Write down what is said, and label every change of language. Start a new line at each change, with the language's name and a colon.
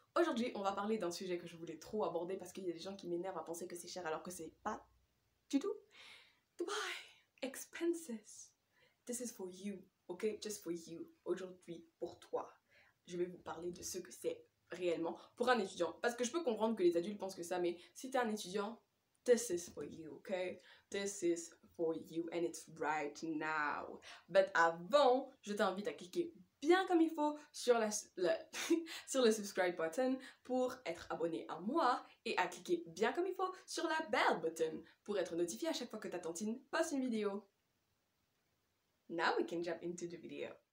French: Aujourd'hui, on va parler d'un sujet que je voulais trop aborder parce qu'il y a des gens qui m'énervent à penser que c'est cher alors que c'est pas du tout.
English: Dubai, expenses. This is for you, ok? Just for you.
French: Aujourd'hui, pour toi, je vais vous parler de ce que c'est réellement pour un étudiant. Parce que je peux comprendre que les adultes pensent que ça, mais si t'es un étudiant,
English: this is for you, ok? This is for you and it's right now. But
French: avant, je t'invite à cliquer bien comme il faut sur, sur le subscribe button pour être abonné à moi et à cliquer bien comme il faut sur la bell button pour être notifié à chaque fois que ta tantine poste une vidéo.
English: Now we can jump into the video.